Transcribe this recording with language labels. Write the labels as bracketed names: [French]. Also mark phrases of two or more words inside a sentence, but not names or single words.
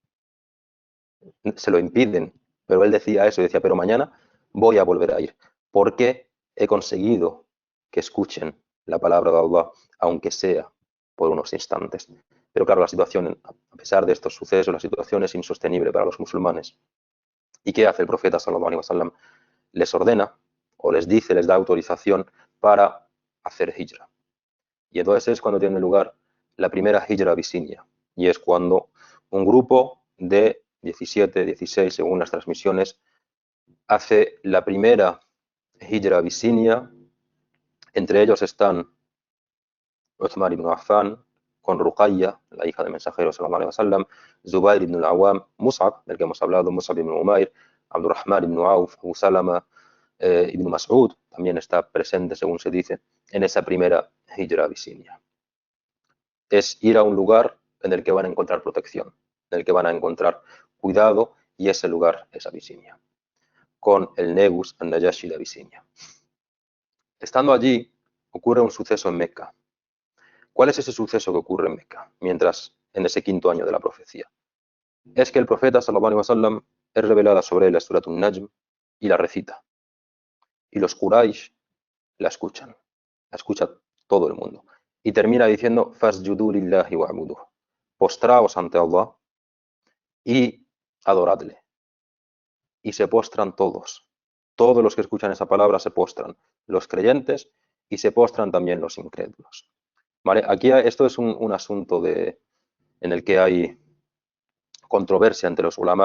[Spanish] Se lo impiden, pero él decía eso, decía, pero mañana voy a volver a ir, porque he conseguido que escuchen la palabra de Allah, aunque sea por unos instantes. Pero claro, la situación, a pesar de estos sucesos, la situación es insostenible para los musulmanes. ¿Y qué hace el profeta [Arabic] صلى الله عليه وسلم? [Spanish] Les ordena o les dice, les da autorización para hacer hijra. Y entonces es cuando tiene lugar la primera hijra a Abisinia. Y es cuando un grupo de 17, 16, según las transmisiones, hace la primera hijra a Abisinia. Entre ellos están Uthman ibn Affan, con Ruqayya, la hija del mensajero [Arabic] صلى الله عليه وسلم, [Spanish] Zubair ibn al-Awwam, Mus'ab, del que hemos hablado, Mus'ab ibn Umair, Abdurrahman ibn Auf, Abu Salama, ibn Mas'ud, también está presente, según se dice, en esa primera hijra a Abisinia. Es ir a un lugar en el que van a encontrar protección, en el que van a encontrar cuidado, y ese lugar es Abisinia, con el Negus an-Najashi de Abisinia. Estando allí, ocurre un suceso en Meca. ¿Cuál es ese suceso que ocurre en Meca, mientras en ese quinto año de la profecía? Es que el profeta [Arabic] صلى الله عليه وسلم [Spanish] es revelada sobre él la Surat An-Najm y la recita. Y los Quraysh la escucha todo el mundo. Y termina diciendo, [Arabic] فاسجدوا لله واعبدوه. [Spanish] Postraos ante Allah y adoradle. Y se postran todos. Todos los que escuchan esa palabra se postran. Los creyentes, y se postran también los incrédulos. ¿Vale? Aquí esto es un asunto en el que hay controversia entre los ulama.